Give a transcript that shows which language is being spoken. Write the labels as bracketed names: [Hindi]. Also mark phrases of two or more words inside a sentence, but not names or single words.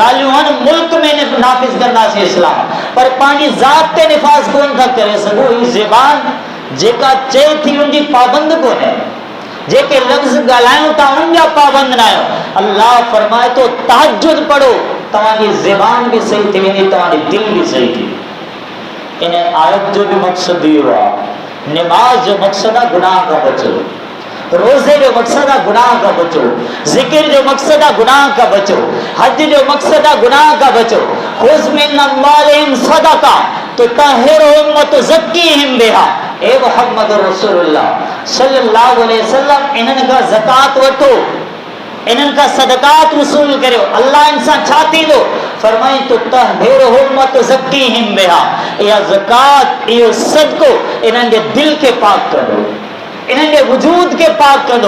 [Sindhi] ॻाल्हियूं आहिनि मुल्क में नाफ़िज़ कंदासीं इस्लाम, पर पंहिंजी ज़ात ते निफ़ाज़ कोन था करे सघूं। ही ज़बान जेका चए थी उनजी पाबंद कोन्हे, जेके लफ़्ज़ ॻाल्हायूं था उनजा पाबंद न आहियो। अल्लाह फरमाए थो तहज्जुद पढ़ो, तव्हांजी ज़बान भी सही थी वेंदी, तव्हांजी दिल भी सही थी। इन आयत जो भी मकसद इहो आहे, नमाज जो मकसद आहे गुनाह खां बचो, रोज़े जो मकसद आहे गुनाह खां बचो, ज़िक्र जो मकसद आहे गुनाह खां बचो, हज जो मकसद आहे गुनाह खां बचो। [Arabic] خذ من أموالهم صدقة تطهرهم وتزكيهم بها. [Sindhi] ए मुहम्मद रसूलुल्लाह [Arabic] صلى الله عليه وسلم [Sindhi] इन्हनि खां ज़कात वठो, इन्हनि खां सदकात वसूल करियो। अल्लाह इंसान छा थींदो? [Arabic] फरमाई تطهرهم وتزكيهم بها. [Sindhi] इहा ज़कात, इहो सदको इन्हनि जे दिल के पाक कंदो, इन्हनि जे वजूद के पाक कंदो।